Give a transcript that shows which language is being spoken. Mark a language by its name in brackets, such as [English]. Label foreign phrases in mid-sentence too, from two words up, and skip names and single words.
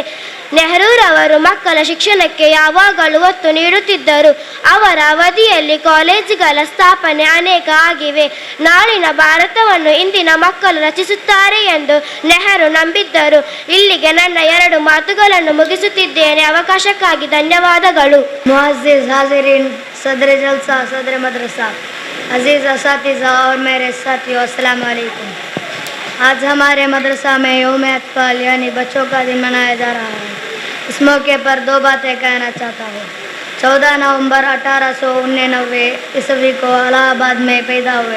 [Kannada] ನೆಹರೂರವರು ಮಕ್ಕಳ ಶಿಕ್ಷಣಕ್ಕೆ ಯಾವಾಗಲೂ ಒತ್ತು ನೀಡುತ್ತಿದ್ದರು. ಅವರ ಅವಧಿಯಲ್ಲಿ ಕಾಲೇಜುಗಳ ಸ್ಥಾಪನೆ ಅನೇಕ ಆಗಿವೆ. ನಾಳಿನ ಭಾರತವನ್ನು ಇಂದಿನ ಮಕ್ಕಳು ರಚಿಸುತ್ತಾರೆ ಎಂದು ನೆಹರು ನಂಬಿದ್ದರು. ಇಲ್ಲಿಗೆ ನನ್ನ 2 ಮಾತುಗಳನ್ನು ಮುಗಿಸುತ್ತಿದ್ದೇನೆ. ಅವಕಾಶಕ್ಕಾಗಿ ಧನ್ಯವಾದಗಳು. [Urdu] معزز حاضرین، صدر جلسہ، صدر مدرسہ، عزیز اساتذہ اور میرے ساتھیوں، السلام علیکم. آج ہمارے مدرسہ میں یوم اطفال یعنی بچوں کا دن منایا جا رہا ہے. اس موقع پر 2 باتیں کہنا چاہتا ہوں۔ 14 نومبر 1899 عیسوی کو الہ آباد میں پیدا ہوئے.